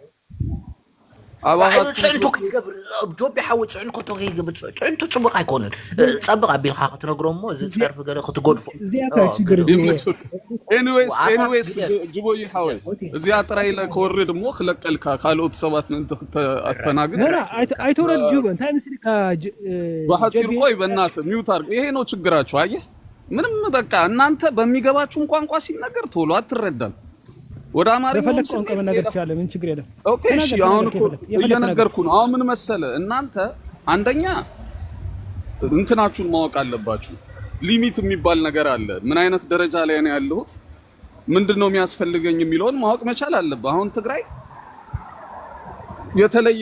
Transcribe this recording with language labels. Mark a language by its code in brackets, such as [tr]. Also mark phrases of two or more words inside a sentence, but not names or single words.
[ti] ፅዕንቶ ክትገብር ጆቤ ሓዊ ፅዕንቶ ከይገብር ፅዕንቶ ፅቡቅ ኣይኮነን። ፀብቕ ኣቢልካ ክትነግሮ እሞ እዚ ፀርፊ ገለ ክትጎድፎ ኤኒዌይስ ጅቦይ ሓወይ እዚኣ ጥራይ ከወርድ እሞ ክለቀልካ ካልኦት ሰባት ምእንቲ ኣተናግድ ኣይተወረድ ጅቦ እንታይ ምስሊካ [am] በሓፂር ቆይ በእናትህ [en] mute አድርግ። [am] ይሄ ነው ችግራችሁ። አየህ ምንም በቃ እናንተ በሚገባችሁን ቋንቋ ሲነገር ቶሎ አትረዳም። ወደ አማርኛ ቋንቋ መናገር ይቻላል። ምን ችግር የለም። ኦኬ እሺ አሁን እኮ እየነገርኩ ነው። አሁን ምን መሰለ እናንተ አንደኛ እንትናችሁን ማወቅ አለባችሁ። ሊሚት የሚባል ነገር አለ። ምን አይነት ደረጃ ላይ ነው ያለሁት ምንድነው የሚያስፈልገኝ የሚለውን ማወቅ መቻል አለበት። አሁን ትግራይ የተለየ